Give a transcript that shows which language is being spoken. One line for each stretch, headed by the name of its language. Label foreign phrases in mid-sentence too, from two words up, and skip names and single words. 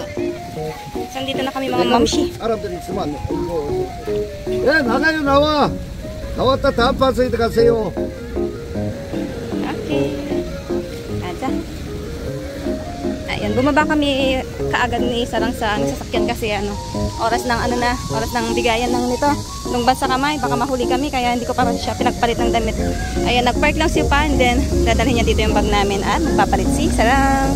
Filipino: Nandito na kami mga momshi.
Korean: 사람들이 있으면 예 나가요 나와. 나왔다 다음 파서이드 가세요. Okay. Aja.
Filipino: Ayan, bumaba kami kaagad ni Sarang sa sasakyan kasi oras ng bigayan ng nito. Nung bansa kamay, baka mahuli kami kaya hindi ko pa siya pinagpalit ng damit. Ayan, nagpark lang si Pa and then dadalhin niya dito yung bag namin at magpapalit si Sarang.